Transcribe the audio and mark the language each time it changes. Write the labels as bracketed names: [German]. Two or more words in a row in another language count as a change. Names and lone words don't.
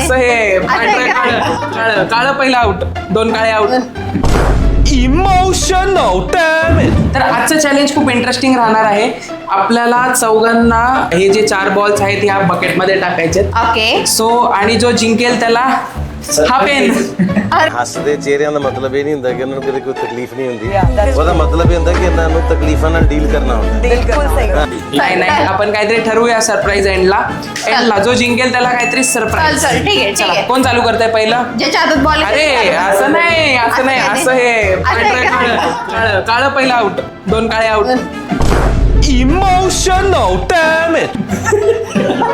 [Marathi] असं हे काळं काळं पहिलं आउट, 2 काळे आउट. [English] emotional damage. [Marathi] तर आजचं चॅलेंज खूप इंटरेस्टिंग राहणार आहे. आपल्याला चौघांना हे जे 4 बॉल्स आहेत ह्या बकेटमध्ये टाकायचे. ओके. सो आणि जो जिंकेल त्याला हा पेन. [Punjabi] ਹੱਸਦੇ ਚਿਹਰਿਆਂ ਦਾ ਮਤਲਬ ਇਹ ਨਹੀਂ ਹੁੰਦਾ ਕਿ ਉਹਨਾਂ ਨੂੰ ਕਦੇ ਕੋਈ ਤਕਲੀਫ ਨਹੀਂ ਹੁੰਦੀ ਉਹਦਾ ਮਤਲਬ ਇਹ ਹੁੰਦਾ ਕਿ ਇਹਨਾਂ ਨੂੰ ਤਕਲੀਫਾਂ ਨਾਲ ਡੀਲ ਕਰਨਾ ਹੁੰਦਾ [Marathi] नाही नाही, आपण काहीतरी ठरवूया [English] surprise endला [Marathi] जो जिंकेल त्याला काहीतरी सरप्राईज. चल ठीक आहे ठीक आहे. कोण चालू करताय पहिलं? ज्याच्या हातात बॉल अरे असं नाही, असं नाही, असं हे काळं काळं पहिलं आउट, 2 काळे आउट. [English] emotional damage.